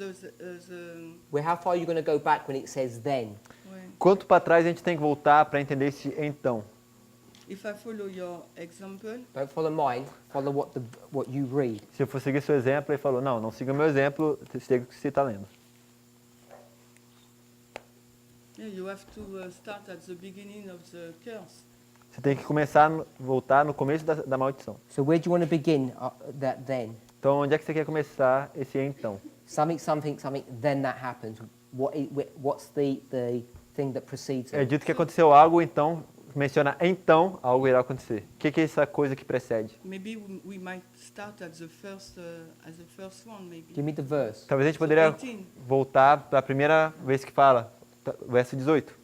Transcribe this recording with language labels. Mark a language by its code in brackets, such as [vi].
[en] How far are you going to go back when it says then? [pt] Quanto para trás a gente tem que voltar para entender esse então? [en] If I follow your example, Don't follow mine. Follow what you read. [pt] Se eu for seguir seu exemplo, ele falou, não siga meu exemplo, siga o que você está lendo. [en] yeah, you have to start at the beginning of the curse. [pt] Você tem que voltar no começo da maldição. [en] So where do you want to begin that then? [pt] Então, onde é que você quer começar esse então? [en] Something, then that happens. What's the thing that precedes [pt] É [en] it? [pt] dito que aconteceu algo, então, menciona então, algo irá acontecer. O que é essa coisa que precede? [en] Maybe we might start at the first one, maybe. Give me the verse. [pt] Talvez a gente poderia [en] 18. [pt] voltar para a primeira vez que fala, verso 18.